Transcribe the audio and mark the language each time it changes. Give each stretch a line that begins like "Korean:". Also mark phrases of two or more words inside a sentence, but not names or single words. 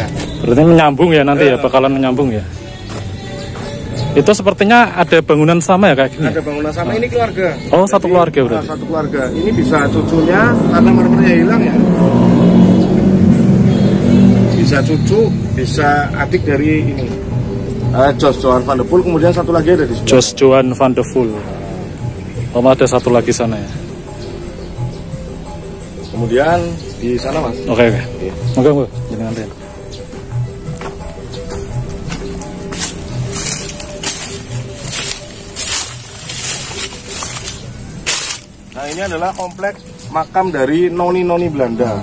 Indonesian: Berarti menyambung ya nanti ya, bakalan menyambung ya. Itu sepertinya ada bangunan sama ya kayak gini? Ada bangunan sama, ini keluarga. Oh, jadi, satu keluarga berarti? Satu keluarga. Ini bisa cucunya, karena marmernya hilang ya. Bisa cucu, bisa adik dari ini. Jos Johan van de Poel, kemudian satu lagi ada di sebelah. Jos Johan van de Poel. Oh, ada satu lagi sana ya? Kemudian di sana Mas. Oke. Oke, jadi nanti. Nah, ini adalah kompleks makam dari noni-noni Belanda.